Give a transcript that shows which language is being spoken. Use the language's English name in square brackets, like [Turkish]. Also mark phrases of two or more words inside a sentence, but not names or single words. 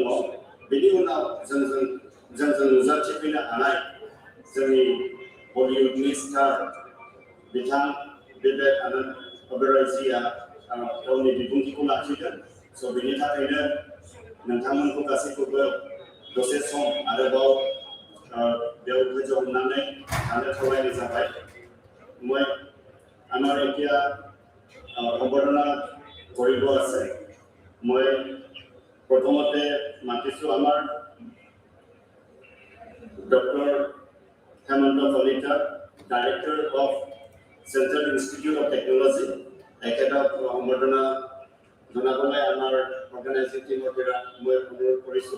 [Bodo] बिनि उनाव जोंजों नुजाथिफैनो हानाय जोंनि बलिउडनि स्टार बिथां विवेक आनंद ओबेरयजीआ गावनि बिबुंथिखौ लाखिगोन। स' बेनि थाखायनो नोंथांमोनखौ गासैखौबो दसे सम आरोबाव बेयाव धैर्य हमनानै थानो खावलायनाय जाबाय। [Assamese] মই আমাৰ এতিয়া সম্বৰ্ধনা কৰিব আছে। মই প্ৰথমতে মাতিছোঁ আমাৰ ডক্টৰ হেমন্ত কলিতা, [English] Director of Central Institute of Technology, [Assamese] এখেতক সম্বৰ্ধনা জনাবলৈ আমাৰ [English] organizing team [Assamese] পৰা মই অনুৰোধ কৰিছোঁ।